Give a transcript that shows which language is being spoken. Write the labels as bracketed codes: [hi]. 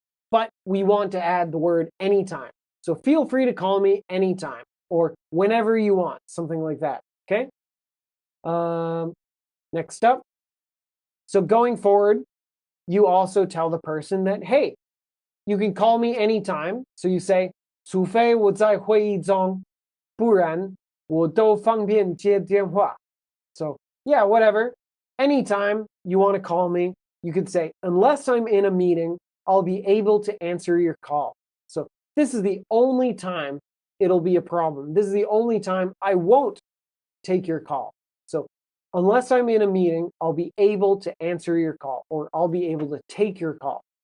[en] But we want to add the word anytime. So feel free to call me anytime or whenever you want, something like that, okay? Next up. So going forward, you also tell the person that, hey, you can call me anytime. So you say, [zh] 除非我在会议中，不然我都方便接电话. [en] So yeah, whatever. Anytime you want to call me, you could say, unless I'm in a meeting, I'll be able to answer your call. So this is the only time it'll be a problem. This is the only time I won't take your call. So unless I'm in a meeting, I'll be able to answer your call, or I'll be able to take your call.